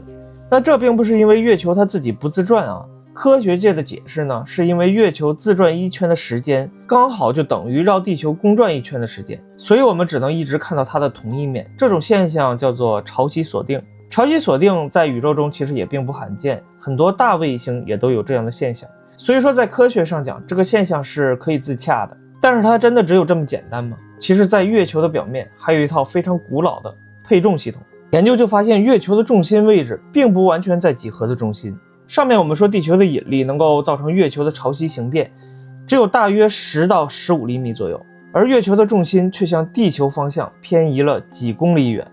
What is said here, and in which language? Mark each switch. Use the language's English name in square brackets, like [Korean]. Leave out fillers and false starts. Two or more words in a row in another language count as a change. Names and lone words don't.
[Chinese] 那這並不是因為月球它自己不自轉啊，科學界的解釋呢，是因為月球自轉一圈的時間剛好就等於繞地球公轉一圈的時間，所以我們只能一直看到它的同一面。這種現象叫做潮汐鎖定。潮汐鎖定在宇宙中其實也並不罕見，很多大衛星也都有這樣的現象。所以說在科學上講，這個現象是可以自洽的。但是它真的只有這麼簡單嗎？其實在月球的表面還有一套非常古老的配重系統。研究就發現月球的重心位置並不完全在幾何的中心。上面我們說地球的引力能夠造成月球的潮汐形变，只有大約10到15厘米左右，而月球的重心卻向地球方向偏移了幾公里遠。